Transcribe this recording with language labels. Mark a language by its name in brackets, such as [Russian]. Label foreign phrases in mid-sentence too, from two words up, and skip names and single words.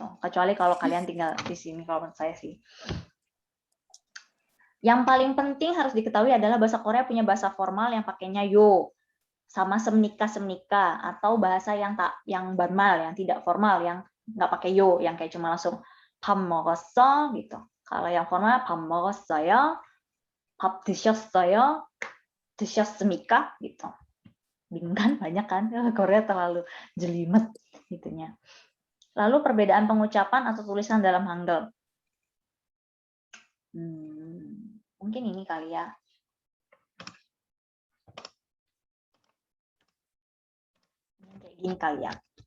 [Indonesian] Kecuali kalau kalian tinggal di sini, kalau menurut saya sih. Yang paling penting harus diketahui adalah bahasa Korea punya bahasa formal yang pakainya yo, sama semnika atau bahasa yang banmal, yang tidak formal, yang nggak pakai yo, yang kayak cuma langsung [Korean] 밥 먹었어 [Indonesian] gitu. Kalau yang formal [Korean] 밥 먹었어요, 밥 드셨어요, 드셨습니까 [Indonesian] gitu. Bingung kan, banyak kan? Korea terlalu jelimet gitunya. Lalu perbedaan pengucapan atau tulisan dalam Hangul. Mungkin ini kali ya. Kayak gini kali ya.